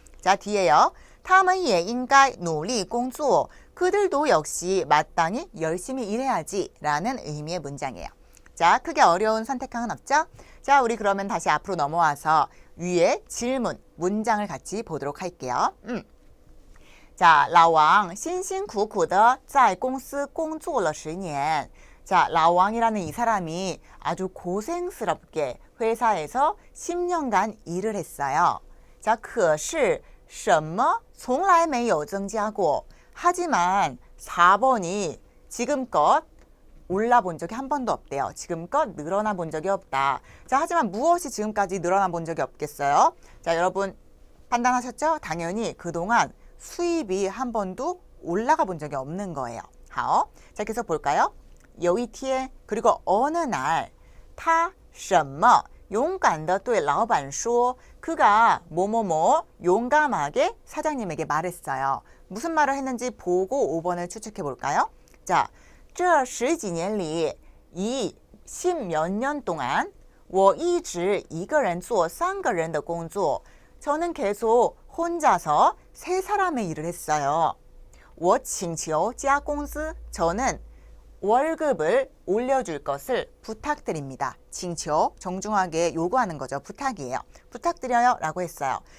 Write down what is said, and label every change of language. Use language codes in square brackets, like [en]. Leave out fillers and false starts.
[ko] 자, D예요. [zh] 他们也应该努力工作. [ko] 그들도 역시 마땅히 열심히 일해야지 라는 의미의 문장이에요. 자, 크게 어려운 선택항은 없죠? 자, 우리 그러면 다시 앞으로 넘어와서 위에 질문, 문장을 같이 보도록 할게요. [zh] 자, 老王辛辛苦苦的在公司工作了10年. [ko] 자, 라왕이라는 이 사람이 아주 고생스럽게 회사에서 10년간 일을 했어요. [zh] 자, 可是什么从来没有增加过. [ko] 하지만 4번이 지금껏 올라본 적이 한 번도 없대요. 지금껏 늘어나 본 적이 없다. 자, 하지만 무엇이 지금까지 늘어나 본 적이 없겠어요? 자, 여러분 판단하셨죠? 당연히 그동안 수입이 한 번도 올라가 본 적이 없는 거예요. [zh] 好, [ko] 자, 계속 볼까요? [zh] 有一天, [ko] 그리고 어느 날, [zh] 他什么勇敢地对老板说, [ko] 그가 뭐뭐뭐 용감하게 사장님에게 말했어요. 무슨 말을 했는지 보고 5번을 추측해 볼까요? 자, [zh] 这十几年里, [ko] 이 10몇 년 동안 [zh] 我一直一个人做3个人的工作. [ko] 저는 계속 혼자서 3사람의 일을 했어요. [zh] 我请求加工资, [ko] 저는 월급을 올려줄 것을 부탁드립니다. 칭초, 정중하게 요구하는 거죠. 부탁이에요. 부탁드려요 라고 했어요.